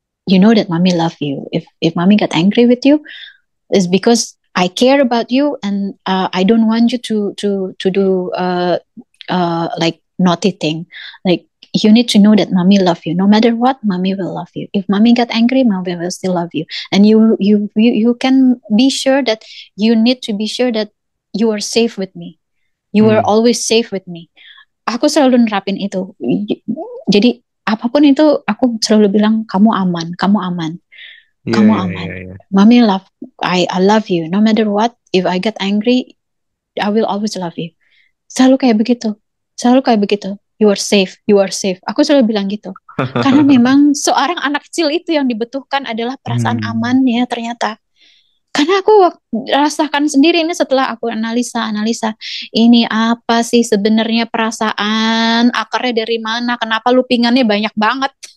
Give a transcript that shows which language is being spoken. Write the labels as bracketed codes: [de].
[en] You know that mommy love you. If mommy got angry with you, is because I care about you, and I don't want you to do like naughty thing. Like you need to know that mommy love you. No matter what, mommy will love you. If mommy got angry, mommy will still love you. And you can be sure that you need to be sure that you are safe with me. You are Hmm. always safe with me. [id] Aku selalu nerapin itu. Jadi apapun itu aku selalu bilang kamu aman, kamu aman, Iya, kamu iya, aman. iya, iya. [en] Mommy love, I love you. No matter what, if I get angry, I will always love you. [id] Selalu kayak begitu. Selalu kayak begitu. [en] You are safe, you are safe. [id] Aku selalu bilang gitu. Karena memang seorang anak kecil itu yang dibutuhkan adalah perasaan Hmm. amannya ternyata. Karena aku rasakan sendiri ini setelah aku analisa, ini apa sih sebenarnya perasaan, akarnya dari mana, kenapa loopingannya banyak banget.